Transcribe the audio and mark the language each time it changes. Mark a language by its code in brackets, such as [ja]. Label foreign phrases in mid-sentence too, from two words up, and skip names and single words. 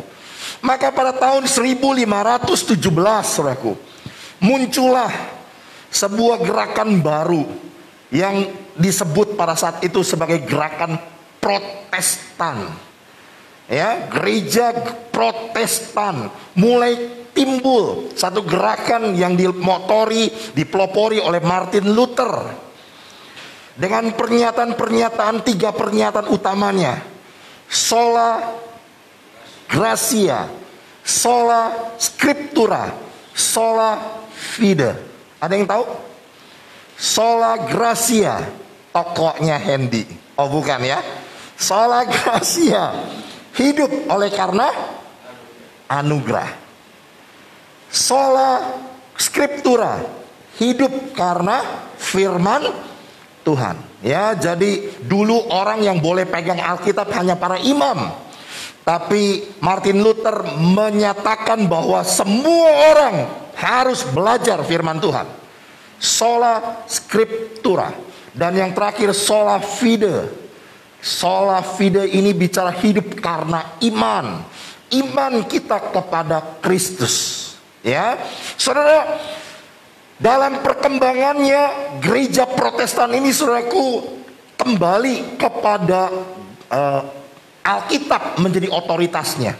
[id] Maka pada tahun 1517 saudaraku, muncullah sebuah gerakan baru yang disebut pada saat itu sebagai gerakan Protestan. Ya, gereja Protestan mulai timbul, satu gerakan yang dipelopori oleh Martin Luther dengan pernyataan-pernyataan, 3 pernyataan utamanya: [la] sola gratia, sola scriptura, sola fide. [id] Ada yang tahu? [la] Sola gratia, [id] tokohnya Hendy. Oh bukan ya. [la] Sola gratia, [id] hidup oleh karena anugerah. [la] Sola scriptura, [id] hidup karena firman Tuhan. Ya, jadi dulu orang yang boleh pegang Alkitab hanya para imam. Tapi Martin Luther menyatakan bahwa semua orang harus belajar firman Tuhan. [la] Sola scriptura. [id] Dan yang terakhir [la] sola fide. Sola fide [id] ini bicara hidup karena iman. Iman kita kepada Kristus. Ya, saudara, dalam perkembangannya gereja Protestan ini saudaraku kembali kepada Alkitab menjadi otoritasnya.